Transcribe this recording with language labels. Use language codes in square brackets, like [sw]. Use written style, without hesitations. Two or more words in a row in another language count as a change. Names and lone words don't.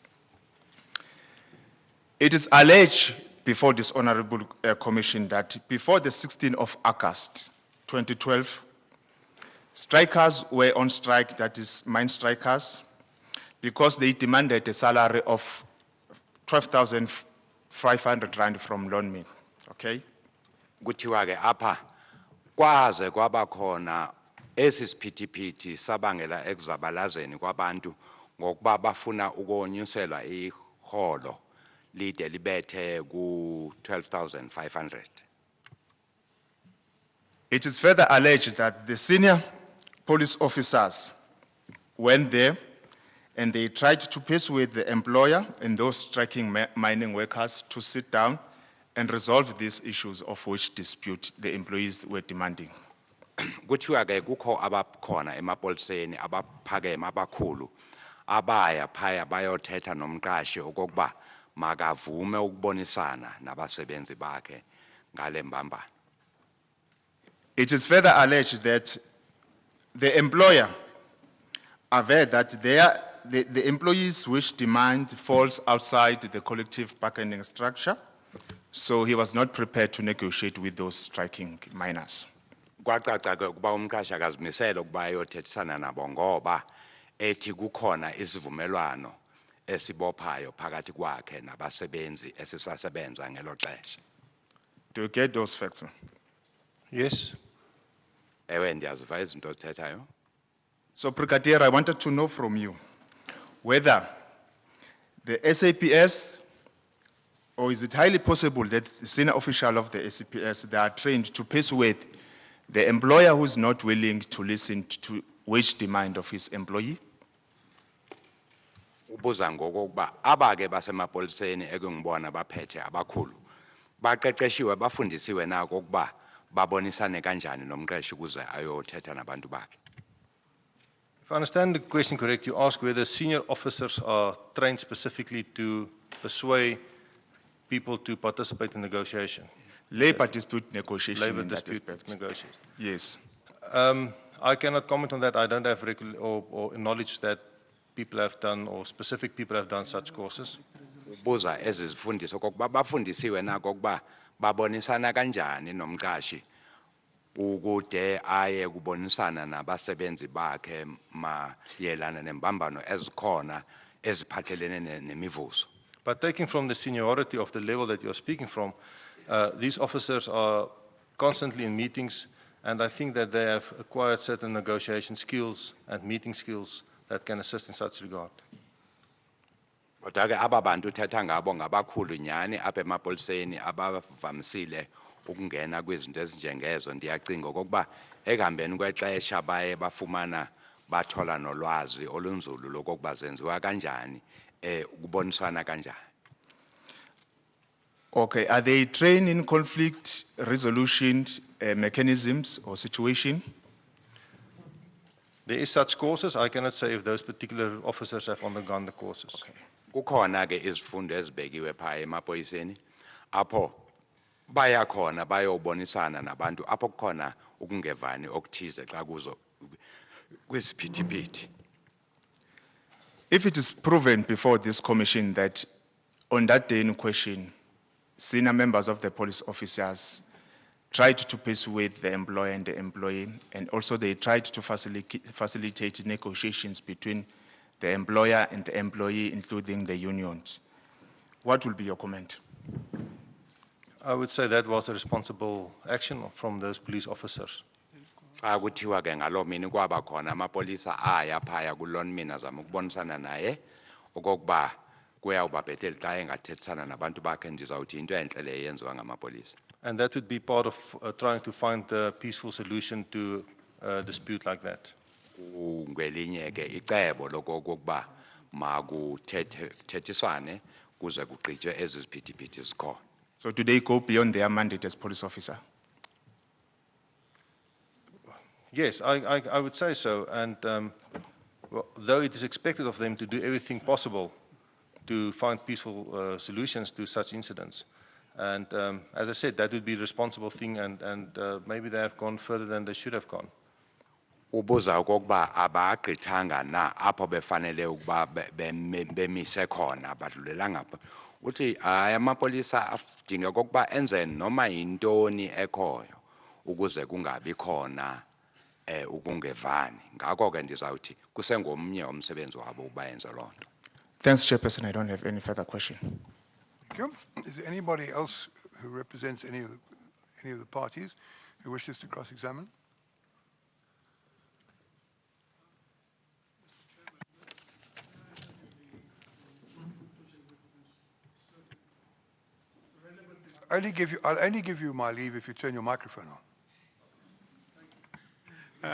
[en] It is alleged before this honorable commission that before the 16th of August, 2012, strikers were on strike, that is mine strikers, because they demanded a salary of 12,500 rand from loan me, okay? [xh] Kuthiwa ke apha kwaze kwaba khona esisiphithiphithi sabangela ekuzabalazeni kwabantu ngokuba bafuna ukonyuselwa iholo lide libethe ku 12,500. [en] It is further alleged that the senior police officers went there and they tried to persuade the employer and those striking mining workers to sit down and resolve these issues of which dispute the employees were demanding. [xh] Kuthiwa ke kukho abakhona emapoliseni abaphakeme abakhulu abaya phaya bayothetha nomqashi okokuba makavume ukubonisana nabasebenzi bakhe ngale mbambano. [en] It is further alleged that the employer averred that the employees' wish demand falls outside the collective bargaining structure, so he was not prepared to negotiate with those striking miners. [xh] Kwacaca ke ukuba umqashi akazimisele ukuba ayothethisana nabo ngoba ethi kukhona isivumelwano esibophayo phakathi kwakhe nabasebenzi esisasebenza ngelo xesha. [en] Do you get those facts? Yes. [xh] Ewe ndiyaziva izinto ozithethayo. [en] So, Brigadier, I wanted to know from you whether the SAPS, or is it highly possible that the senior official of the SAPS, they are trained to persuade the employer who is not willing to listen to wage demand of his employee? [xh] Ubuza ngokuba abake basemapoliseni ekungibona baphethe abakhulu baqeqeshiwe bafundisiwe nako ukuba babonisane kanjani nomqeshi ukuze ayothetha nabantu bakhe. [en] If I understand the question correct, you ask whether senior officers are trained specifically to persuade people to participate in negotiation. Labor dispute negotiation Labor in that dispute aspect. negotiation. Yes. I cannot comment on that. I don't have or knowledge that people have done or specific people have done such courses. [xh] Ubuza ezizifundiso kokuba bafundisiwe nako ukuba babonisana kanjani nomqashi ukude aye kubonisana nabasebenzi bakhe mayelana nembambano ezikhona eziphathelene nemivuzo. [en] But taking from the seniority of the level that you're speaking from, these officers are constantly in meetings, and I think that they have acquired certain negotiation skills and meeting skills that can assist in such regard. [xh] Kodwa ke aba bantu uthetha ngabo ngabakhulu nyani apha emapoliseni abavamisile ukungena kwizinto ezinjengezo. Ndiyacinga okokuba ekuhambeni kwexesha baye bafumana bathola nolwazi olunzulu lokokuba zenziwa kanjani ukubonisana kanjani. [en] Okay, are they trained in conflict resolution mechanisms or situation? There is such courses. I cannot say if those particular officers have undergone the courses. Okay. [xh] Kukhona ke izifundo ezibekiwe phaya emapoliseni apho bayakhona bayobonisana nabantu apho kukhona ukungevani okuthize xa kuzo kwisiphithiphithi. [en] If it is proven before this commission that on that day in question, senior members of the police officers tried to persuade the employer and the employee, and also they tried to facilitate negotiations between the employer and the employee, including the unions, what will be your comment? I would say that was a responsible action from those police officers. [xh] Xa kuthiwa ke ngaloo mini kwaba khona amapolisa aya phaya kuloo mina zama ukubonisana naye okokuba kuyawuba bhetele xa engathethisana nabantu bakhe ndizawuthi into entle le yenziwa ngamapolisa. [en] And that would be part of trying to find a peaceful solution to a dispute like that. [xh] Ngelinye ke icebo lokokuba makuthethiswane kuze kugqitywe ezi ziphithiphithi zikhona. [en] So do they go beyond their mandate as police officer? Yes, I would say so. And well, though it is expected of them to do everything possible to find peaceful solutions to such incidents. And as I said, that would be the responsible thing, and maybe they have gone further than they should have gone. [xh] Ubuza okokuba abagqithanga na apho befanele ukuba bemise khona badlulelanga apho. Uthi hayi amapolisa adinga okokuba enze noma yintoni ekhoyo ukuze kungabi khona ukungevani. Ngakho ke ndizawuthi kusengomnye umsebenzi wabo uba yenze loo nto. [en] Thanks, Chairperson. I don't have any further question. Thank you. Is there anybody else who represents any of the parties who wishes to cross-examine? I'll only give you my leave if you turn your microphone on.